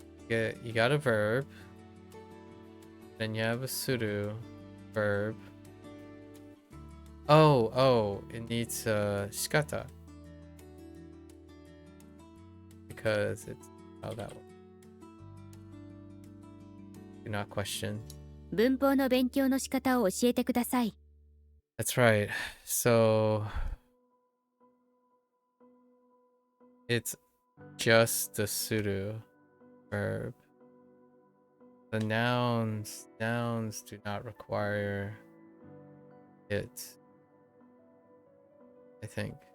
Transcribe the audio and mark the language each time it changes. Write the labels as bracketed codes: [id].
[en] You got a verb. Then you have a suru verb. Oh, it needs shikata. Because it's how that one. Do not question. [ja] 文法の勉強の仕方を教えてください。 [en] That's right. So it's just the suru verb. The nouns do not require it, I think.